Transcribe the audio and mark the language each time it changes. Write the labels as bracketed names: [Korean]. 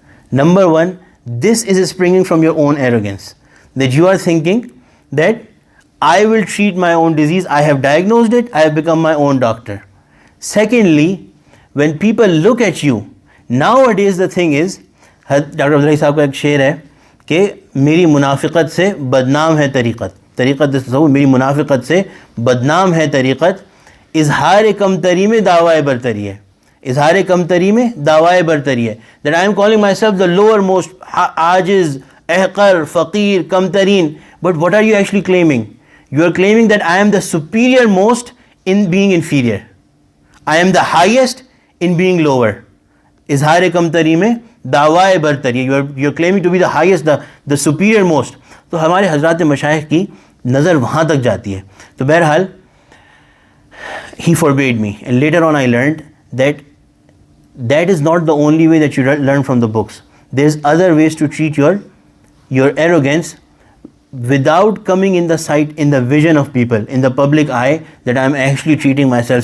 [English] Number one, this is springing from your own arrogance. That you are thinking that I will treat my own disease, I have diagnosed it, I have become my own doctor. Secondly, when people look at you, nowadays the thing is, Dr. [Hindi] Abdullahi Sahab का एक शेर है कि मेरी मुनाफिकत से बदनाम है तरीक़त मेरी मुनाफिकत से बदनाम है तरीक़त, इजहार कमतरी में दावाए बरतरी है, इजहार कमतरी में दावाए बरतरी है. That I am calling myself the lower most, ajiz, ahqar, faqir, kamtareen. But what are you actually claiming? You are claiming that I am the superior most in being inferior. I am the highest in being lower. Izhar kamtari mein dawae bartari. You are claiming to be the highest, the superior most. तो हमारे हजरात मशाइख की नज़र वहाँ तक जाती है. तो बहरहाल, [English] he forbade me, and later on I learned that is not the only way that you learn from the books. There's other ways to treat your arrogance without coming in the sight, in the vision of people, in the public eye, that I'm actually treating myself.